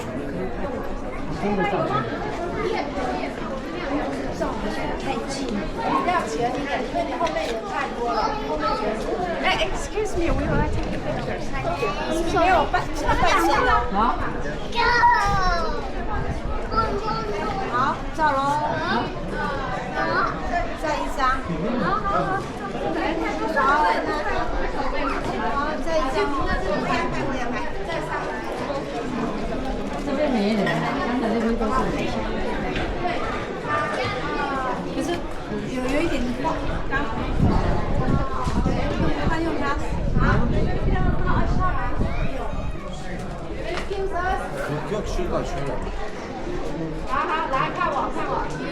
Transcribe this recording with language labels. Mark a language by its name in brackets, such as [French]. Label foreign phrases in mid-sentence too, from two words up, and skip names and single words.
[Chinese] 听得到吗？太近，不要前面，因为你后面人太多了，后面全是。 [English] 哎 ，excuse me， we would like to take pictures. Thank you. [Chinese] 没有半身了。好。好，照喽。好，再一张。好好好。好，再一张。这边没人，刚才那边都是人。可是有一点光，他用它。 [Turkish] Yok şuradan şöyle. [Chinese] 好好，来看我，看我。